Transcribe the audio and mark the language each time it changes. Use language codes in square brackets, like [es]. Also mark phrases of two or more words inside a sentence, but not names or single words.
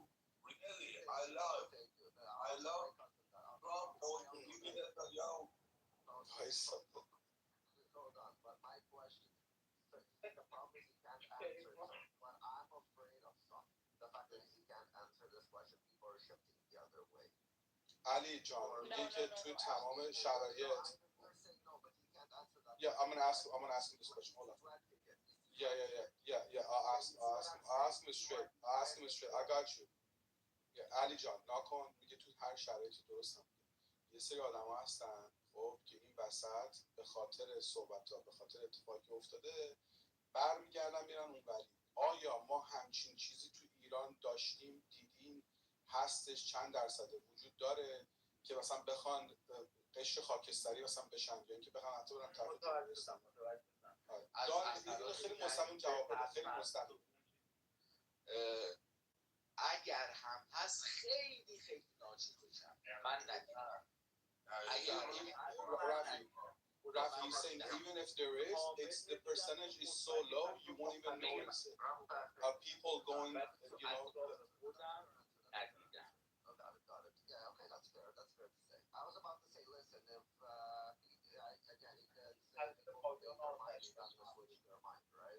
[en] Really, I love Trump on Bibi Netanyahu. Hold on, but my question is, the problem is he can't answer. But I'm afraid of something. The fact that he can't answer this question, people are shifting the other way. Ali John, [fa] میگه که توی تمام شرایط [en] Yeah, I'm gonna ask him this question. Hold on. Yeah. I'll ask him straight. I got you. Yeah, Ali John, [fa] ناکن میگه توی هر شرایطی درست هم. یه سری آدم هستن خب که این وسط به خاطر صحبت‌ها، به خاطر اتفاقی که افتاده برمیگردن میرن اونوری. آیا ما همچین چیزی تو ایران داشتیم، دیدیم، هستش، چند درصد وجود داره که مثلا بخوان قشر خاکستری مثلا بشن یا اینکه بخوان حتی برن طرف تروریستم. خیلی مستقیم جواب بده. خیلی مستقیم. اگر هم هست خیلی ناچیزم من ندیدم. [en] Rafi, he's saying even if there is, the percentage is so low you won't even notice it. Of people going, Got it. Yeah, okay, that's fair to say. I was about to say, listen, if again, he said people make their mind, you're not gonna switch their mind, right?